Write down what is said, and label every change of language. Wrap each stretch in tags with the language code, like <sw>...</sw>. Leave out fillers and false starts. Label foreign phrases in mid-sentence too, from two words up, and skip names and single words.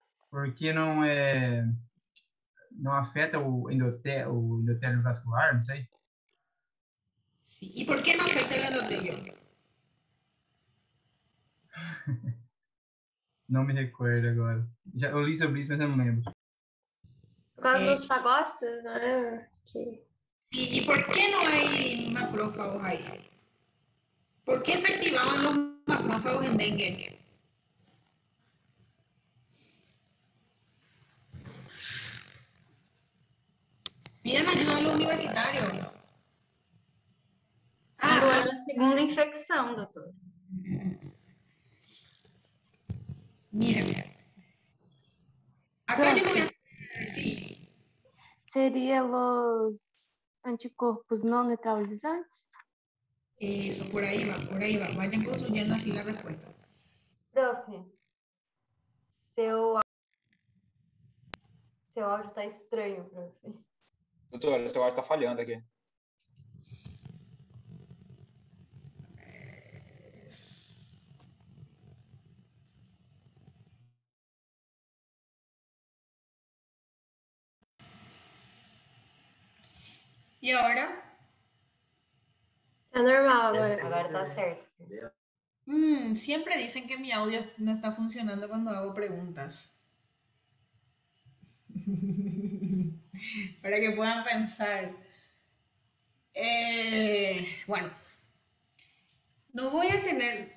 <pt>porque não afeta o endotélio vascular, não sei.</pt> <es>Sí. ¿Y por qué no afecta el endotelio?</es> <pt>Não me recordo agora. Eu li sobre isso, mas eu não lembro. Por causa dos fagócitos, né? Que...</pt> <es>Sí, ¿y por qué no hay macrófagos ahí? ¿Por qué se activaban los macrófagos en dengue? Pidan ayuda a los universitarios.</es> <pt>Agora, a segunda infecção, doutor.</pt> <es>Mira. Acá yo no voy a... Sí.</es> <pt>Seria os anticorpos não neutralizantes?</pt> <es>Eso, por ahí va, por ahí va. Vayan construyendo así la respuesta.</es> <pt>Profe, seu áudio tá estranho, profe. Doutora, seu áudio tá falhando aqui.</pt> <es>¿Y ahora?</es> <pt>Tá normal agora. Agora tá certo.</pt> <es>Siempre dicen que mi audio no está funcionando cuando hago preguntas. Para que puedan pensar. Bueno, no voy a tener.</es>